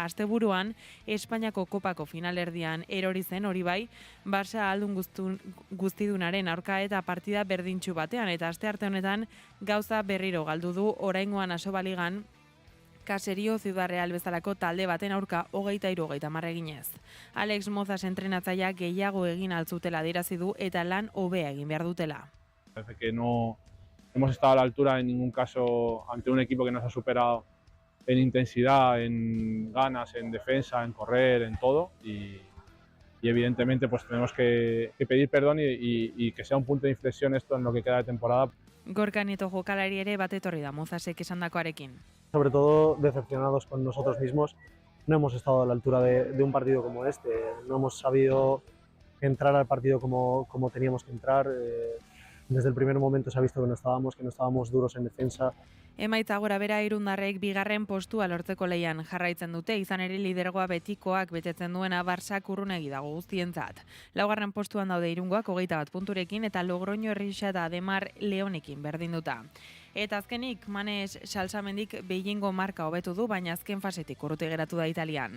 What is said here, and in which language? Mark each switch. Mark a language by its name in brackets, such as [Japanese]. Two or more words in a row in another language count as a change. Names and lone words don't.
[Basque] Asteburuan Espainiako kopako finalerdian erori zen hori bai, Barça aldun guztidunaren aurka eta partida berdintxu batean eta astearte honetan gauza berriro galdu du oraingoan Asobaligan Caserio Ciudad Real bezalako talde baten aurka 23-30 eginez. Alex Mozas entrenatzaileak gehiago egin altzutela adierazi du eta lan hobea egin behar dutela. [Spanish] Parece que no hemos estado a la altura en ningún caso ante un equipo que nos ha superado en intensidad, en ganas, en defensa, en correr, en todo y evidentemente pues tenemos que pedir perdón y que sea un punto de inflexión esto en lo que queda de temporada. [Basque] Gorka Nieto jokalari ere bat etorri da Mozasek esandakoarekin. [Spanish] Sobre todo decepcionados con nosotros mismos, no hemos estado a la altura de un partido como este, no hemos sabido entrar al partido como teníamos que entrar, desde el primer momento se ha visto que no estábamos duros en defensa. [Basque] Emaitza gora bera irundarrek bigarren postua lortzeko leian jarraitzen dute, izan ere lidergoa betikoak betetzen duena Barsak urrunegi dago guztientzat. Laugarren postuan daude Irungoak 21 punturekin eta Logroño Errixa eta Ademar Leonekin berdinduta. Eta azkenik, Manes Salsamendik Beijingo marka hobetu du, baina azken fasetik urruti geratu da Italian.